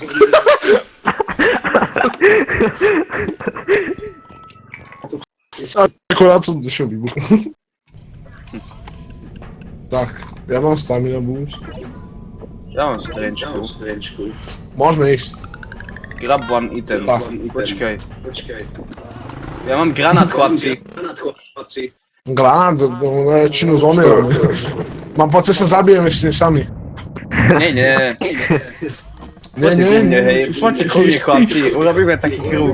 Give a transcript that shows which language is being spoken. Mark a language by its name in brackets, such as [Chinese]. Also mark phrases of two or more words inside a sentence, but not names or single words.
[Slovak] Akorát som došiel vybuchnúť. Tak, ja mám [English] stamina boost. [Slovak] Ja mám strenčku. Môžeme ísť. [English] Grab one item. [Slovak] Tak. Počkaj. Ja mám granát, chlapci. Granát, to väčšinu zomierame. Mám pocit, že sa zabijeme s tým sami. Nie. Nie, hej. Poďte ku mne, chlapci. Urobíme taký kruh.